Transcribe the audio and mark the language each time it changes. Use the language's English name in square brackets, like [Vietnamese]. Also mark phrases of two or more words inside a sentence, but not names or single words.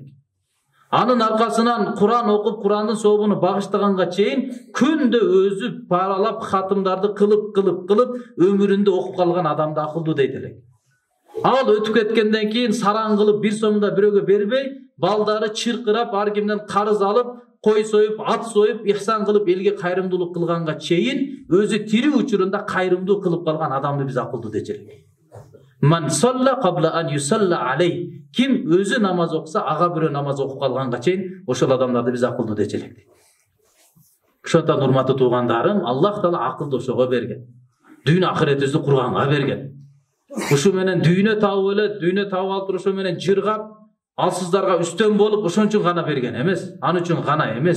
[Kyrgyz] Анын аркасынан Куран окуп, Курандын сообуну багыштаганга чейин күндө өзү паралап хатымдарды кылып өмүрүндө окуп калган адамды акылдуу дейт элек. Ал өтүп кеткенден кийин сараң кылып бир сомдо бирөөгө бербей, балдары чыркырап, ар кимден карыз алып, кой союп, ат союп, ихсан кылып элге кайрымдуулук кылганга чейин өзү тирүү учурунда кайрымдуу кылып калган адамды биз акылдуу дечек. [Arabic] من صلى قبل أن يصلى عليه. [Kyrgyz] Ким өзү намаз окуса, ага бирөө намаз окуп калганга чейин ошол адамдарды биз акылдуу дечелек. Ошондон урматтуу туугандарым, Аллах Таала акылды ошого берген. Дүйнө акыретибизди курганга берген. Ушу менен дүйнө табып эле, дүйнө табып алып туруп ошо менен жыргап, алсыздарга үстөн болуп, ошон үчүн гана берген эмес, аны үчүн гана эмес.